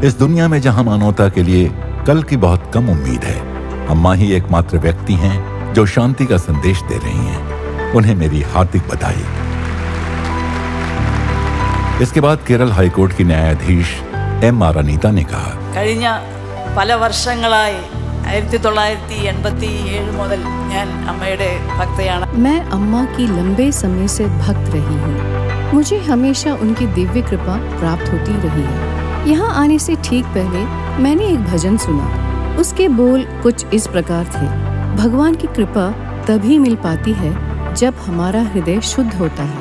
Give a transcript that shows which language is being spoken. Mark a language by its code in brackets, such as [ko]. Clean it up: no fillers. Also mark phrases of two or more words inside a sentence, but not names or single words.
[hi] इस दुनिया में जहां मानवता के लिए कल की बहुत कम उम्मीद है, अम्मा ही एकमात्र व्यक्ति हैं जो शांति का संदेश दे रही हैं। उन्हें मेरी हार्दिक बधाई। इसके बाद केरल हाईकोर्ट की न्यायाधीश एम आर अनीता ने कहा, [ml] കഴിഞ്ഞ പല വർഷങ്ങളായി 1987 മുതൽ ഞാൻ അമ്മയുടെ ഭക്തയാണ്। [hi] मैं अम्मा की लंबे समय से भक्त रही हूँ। मुझे हमेशा उनकी दिव्य कृपा प्राप्त होती रही है। यहाँ आने से ठीक पहले मैंने एक भजन सुना। उसके बोल कुछ इस प्रकार थे, भगवान की कृपा तभी मिल पाती है जब हमारा हृदय शुद्ध होता है।